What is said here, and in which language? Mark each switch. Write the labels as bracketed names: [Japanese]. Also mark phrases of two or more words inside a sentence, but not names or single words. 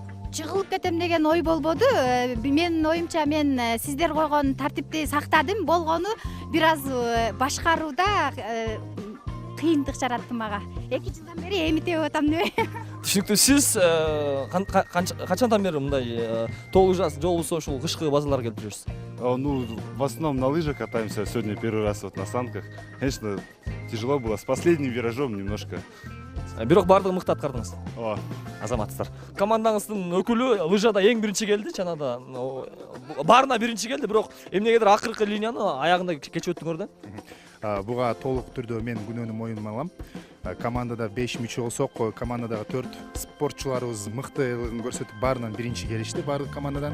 [Kyrgyz] Жыгылып кетем деген ой болбоду. Менин оюмча мен сиздер койгон тартипти сактадым. Болгону бир аз башкарууда кыйындык жаратты мага. 2 жылдан бери эми тебип атам деп. Түшүнүктүү. Сиз качандан бери мындай тоо лыжасы, же болбосо ушул кышкы базаларга келип жүрөсүз? [Russian] Ну, в основном на лыжах катаемся. Сегодня первый раз вот на санках. Конечно, тяжело было. С последним виражом немножко. [Kyrgyz] Бирок баардыгын мыкты аткардыңыз. Азаматтар. Командаңыздын өкүлү лыжада эң биринчи келди, чанада. Баарына биринчи келди, бирок эмнегедир акыркы линияны аягында кечип өттүңөр да. Буга толук түрдө мен күнөөнү моюнума алам. командада 5 мүчө болсок, командадагы 4 спортчуларыбыз мыктылыгын көрсөтүп баарынан биринчи келишти баардык командадан.